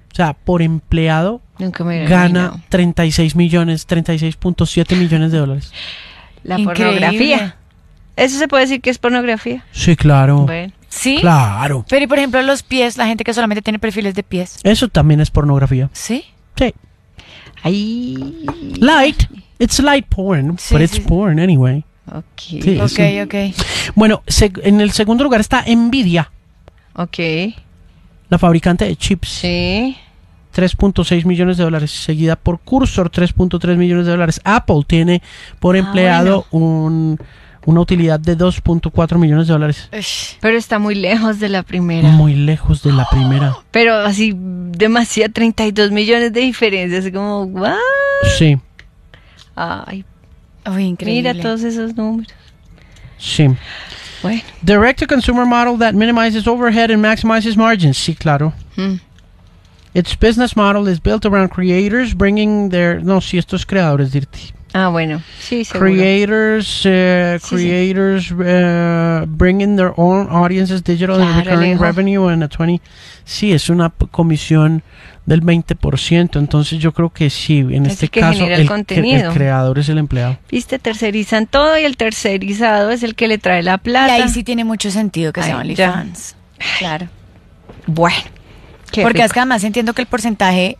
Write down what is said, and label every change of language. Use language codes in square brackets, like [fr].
[es] O sea, por empleado gana 36,7 millones de dólares. La increíble. Pornografía. ¿Eso se puede decir que es pornografía? Sí, claro. Bueno. ¿Sí? Claro. Pero, y por ejemplo, los pies, la gente que solamente tiene perfiles de pies. Eso también es pornografía. ¿Sí? Sí. Ay. [en] Light. It's light porn, sí, but it's porn anyway. Ok. [es] Sí, ok. Bueno, en el segundo lugar está Nvidia. Ok. La fabricante de chips. Sí. 3.6 millones de dólares. Seguida por Cursor, 3.3 millones de dólares. Apple tiene por empleado una utilidad de 2.4 millones de dólares. Pero está muy lejos de la primera. Muy lejos de la primera. Pero así, demasiado, 32 millones de diferencias. Como, ¿what? Sí. Ay. Uy, increíble. Mira todos esos números. Sí. Bueno. [en] Direct to consumer model that minimizes overhead and maximizes margins. [es] Sí, claro. [en] Its business model is built around creators bringing their. [es] No, sí, estos creadores, dirte. Ah, bueno, sí, seguro. [en] Creators, creators bringing their own audiences digital, claro, and recurring revenue and a 20. [es] Sí, es una comisión del 20%. Entonces, yo creo que sí, en este caso, el creador es el empleado. Viste, tercerizan todo y el tercerizado es el que le trae la plata. Y ahí sí tiene mucho sentido que sea OnlyFans. Claro. Bueno. Qué porque es que además entiendo que el porcentaje